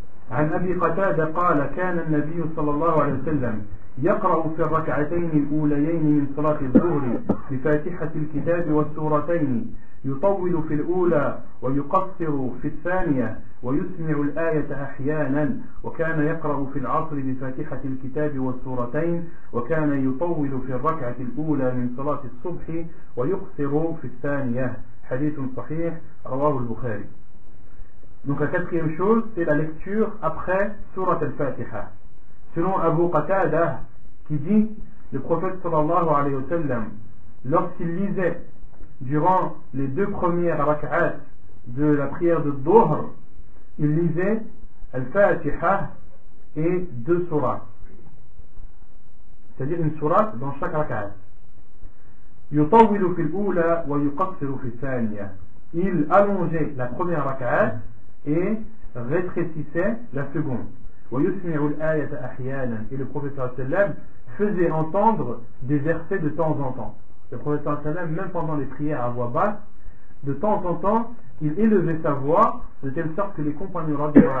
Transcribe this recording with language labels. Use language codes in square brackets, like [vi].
[ar] عن أبي قتادة قال كان النبي صلى الله عليه وسلم يقرأ في الركعتين الأوليين من صلاة الظهر بفاتحة الكتاب والسورتين، يطول في الأولى ويقصر في الثانية ويسمع الآية أحيانا، وكان يقرأ في العصر بفاتحة الكتاب والسورتين، وكان يطول في الركعة الأولى من صلاة الصبح ويقصر في الثانية. حديث صحيح رواه البخاري. [fr] Donc la quatrième chose, c'est la lecture après Surat al-Fatiha. Selon Abu Qatada, qui dit, le prophète sallallahu alayhi wa sallam, lorsqu'il lisait durant les 2 premières rak'at de la prière de Dhuhr, il lisait al-Fatiha et 2 sourates. C'est-à-dire une sourate dans chaque rak'at. [ar] يطول في الأولى ويقصر في الثانية. [fr] Il allongeait la première rak'at et rétrécissait la seconde. Et le prophète sallallahu alayhi wa sallam faisait entendre des versets de temps en temps. Le prophète sallallahu alayhi wa sallam, même pendant les prières à voix basse, de temps en temps, il élevait sa voix de telle sorte que les compagnons